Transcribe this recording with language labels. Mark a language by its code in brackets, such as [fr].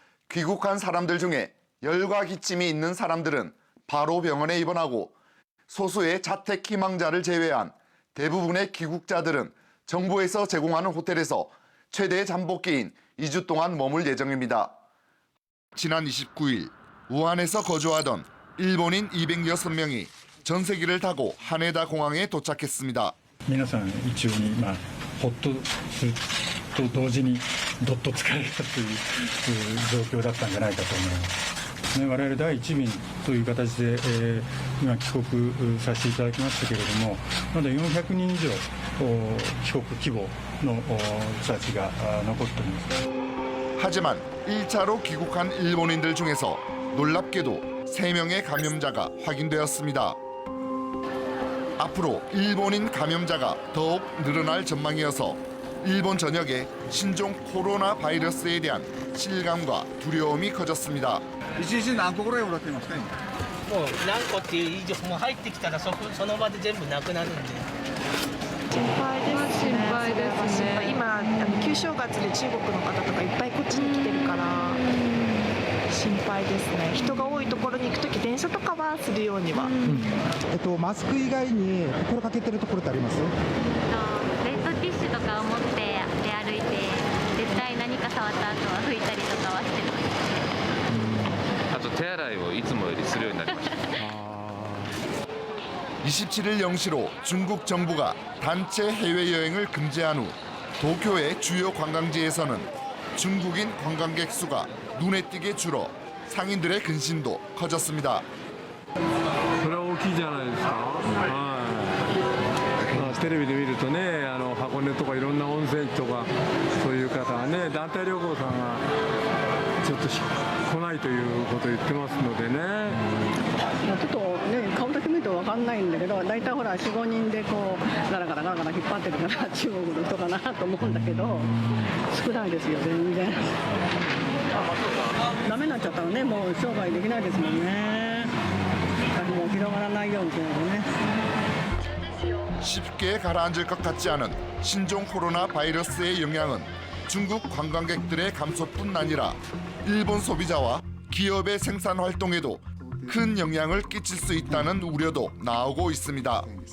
[ko] 귀국한 사람들 중에 열과 기침이 있는 사람들은 바로 병원에 입원하고 소수의 자택 희망자를 제외한 대부분의 귀국자들은 정부에서 제공하는 호텔에서 최대 잠복기인 2주 동안 머물 예정입니다. 지난 29일 우한에서 거주하던 일본인 206명이 전세기를 타고 하네다 공항에 도착했습니다. [ja] 皆さん一様にほっとすると同時にどっと疲れたという状況だったんじゃないかと思います。我々第一便という形で、今帰国させていただきましたけれども、まだ400人以上帰国希望の人たちが残っております。 [ko] 하지만 1차로 귀국한 일본인들 중에서 놀랍게도 3명의 감염자가 확인되었습니다. 앞으로 일본인 감염자가 더욱 늘어날 전망이어서 일본 전역에 신종 코로나 바이러스에 대한 실감과 두려움이 커졌습니다. [ja] 1日何個ぐらいもらってますか？もう何個っていう以上もう入ってきたらその場で全部なくなるんで。心配ですね。心配ですね。今旧正月で中国の方とかいっぱいこっちに来てるから心配ですね。人が多いところに行くとき電車とかはするようには。マスク以外に心かけてるところってあります？レッドティッシュとかを持って出歩いて絶対何か触った後は拭いたりとかはしてます。あと手洗いをいつもよりするようになりました。 [ko] 27일 0시로 중국 정부가 단체 해외여행을 금지한 후 도쿄의 주요 관광지에서는 중국인 관광객 수가 눈에 띄게 줄어 상인들의 근심도 커졌습니다. [ja] それは大きいじゃないですか。はい。テレビで見るとね、箱根とかいろんな温泉地とかそういう方はね、団体旅行さんがちょっと来ないということを言ってますのでね。ちょっとね顔だけ見ると分かんないんだけど、大体ほら4、5人でこうガラガラガラガラ引っ張ってるから中国の人かなと思うんだけど、少ないですよ全然。ダメになっちゃったらね、もう商売できないですもんね。もう広がらないようにね。 [ko] 쉽게 가라앉을 것 같지 않은 신종 코로나 바이러스의 영향은 중국 관광객들의 감소뿐 아니라 일본 소비자와 기업의 생산 활동에도 큰 영향을 끼칠 수 있다는 우려도 나오고 있습니다.